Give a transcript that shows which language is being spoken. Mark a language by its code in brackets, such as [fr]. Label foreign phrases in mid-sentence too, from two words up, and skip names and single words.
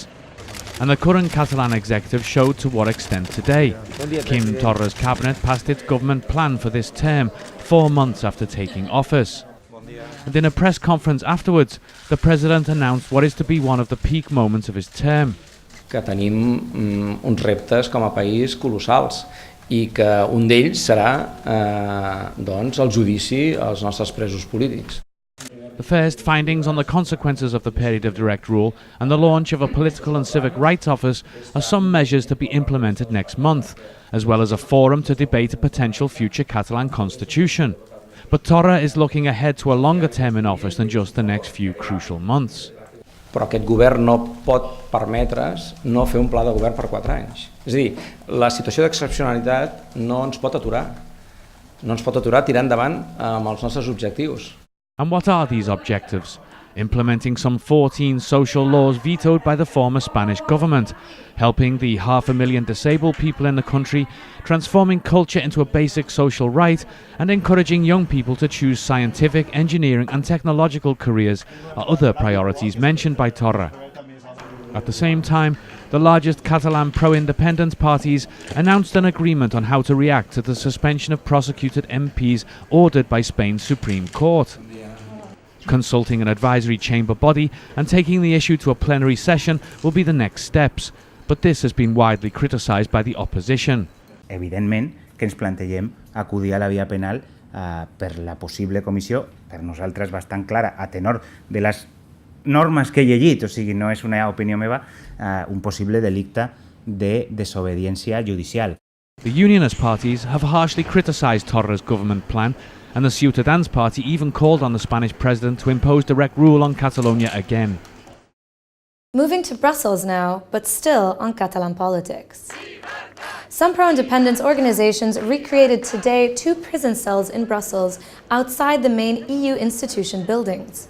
[en] And the current Catalan executive showed to what extent today. Quim Torra's cabinet passed its government plan for this term, 4 months after taking office. And in a press conference afterwards, the president announced what is to be one of the peak moments of his term. [ca] Que tenim uns reptes com a país colossals i que un d'ells serà doncs el judici als nostres presos polítics. [en] The first findings on the consequences of the period of direct rule and the launch of a political and civic rights office are some measures to be implemented next month, as well as a forum to debate a potential future Catalan constitution. But Torra is looking ahead to a longer term in office than just the next few crucial months. [ca] Però aquest govern no pot permetre's no fer un pla de govern per 4 anys. És a dir, la situació d'excepcionalitat no ens pot aturar. No ens pot aturar tirar endavant amb els nostres objectius. [en] And what are these objectives? Implementing some 14 social laws vetoed by the former Spanish government, helping the 500,000 disabled people in the country, transforming culture into a basic social right, and encouraging young people to choose scientific, engineering and technological careers are other priorities mentioned by Torra. At the same time, the largest Catalan pro-independence parties announced an agreement on how to react to the suspension of prosecuted MPs ordered by Spain's Supreme Court. Consulting an advisory chamber body and taking the issue to a plenary session will be the next steps, but this has been widely criticised by the opposition. [ca] Evidentment que ens plantegem acudir a la via penal per la possible comissió, per nosaltres bastant clara, a tenor de les normes que he llegit, o sigui, no és una opinió meva, un possible delicte de desobediència judicial. [en] The unionist parties have harshly criticised Torra's government plan, and the Ciutadans party even called on the Spanish president to impose direct rule on Catalonia again. Moving to Brussels now, but still on Catalan politics. Some pro-independence organizations recreated today 2 prison cells in Brussels outside the main EU institution buildings.